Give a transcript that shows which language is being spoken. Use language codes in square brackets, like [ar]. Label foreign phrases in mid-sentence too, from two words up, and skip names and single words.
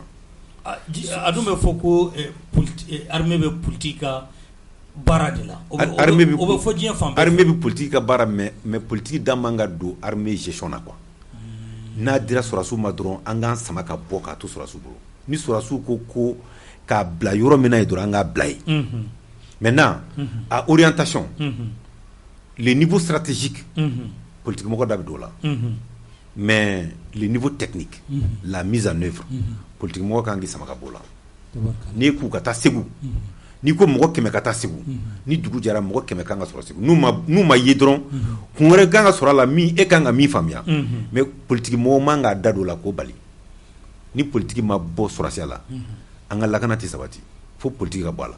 [bm] a dun bɛ fɔ ko armée bɛ politique ka baara de la o bɛ fɔ diɲɛ fan bɛɛ armée bɛ politique ka baara [fr] mais politique [bm] da man ka don armée gestion na quoi n'a dira sɔrɔsiw ma dɔrɔn an k'an sama ka bɔ k'a to sɔrɔsiw bolo ni sɔrɔsiw ko k'a bila yɔrɔ min na ye dɔrɔn an k'a bila yen [fr] maintenant à orientation le niveau stratégique politique [bm] mɔgɔ da bɛ don o la [fr] mais le niveau technique la mise en œuvre politique [bm] mɔgɔ kan k'i sama ka bɔ o la n'i k'u ka taa segu n'i ko mɔgɔ 100 ka taa segu ni dugu jɛra mɔgɔ 100 kan ka sɔrɔ segu n'u ma ye dɔrɔn kun wɛrɛ kan ka sɔrɔ a la min e kan ka min faamuya [fr] mais politique [bm] mɔgɔ man k'a da don o la k'o bali ni politique ma bɔ sɔrɔsiya la an ka lakana tɛ sabati fo politique ka bɔ a la